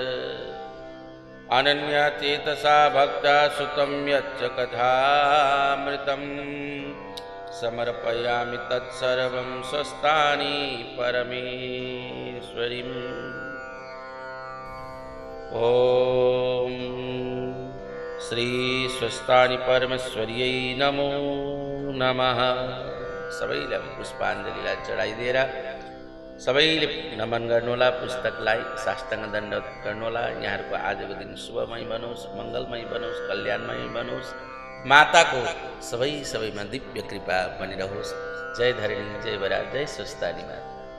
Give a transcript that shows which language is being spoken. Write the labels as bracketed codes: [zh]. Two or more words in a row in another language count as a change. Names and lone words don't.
[sa] अनन्यचेतसा भक्ता सुतं यच्च कथामृतं समर्पयामि तत्सर्वं स्वस्तानि परमेश्वरीम् ओम श्री स्वस्तानि परमेश्वर्यै नमो नमः। [ne] सबैले पुष्पाञ्जलिलाई चढाइदिएर सबैले नमन गर्नुहोला, पुस्तकलाई साष्टाङ्ग दण्डवत गर्नुहोला। यहाँहरूको आजको दिन शुभमय बनोस्, मङ्गलमय बनोस्, कल्याणमय बनोस्। माताको सबैमा दिव्य कृपा बनिरहोस्। जय धरणी, जय बरा, जय स्वस्तानी माता।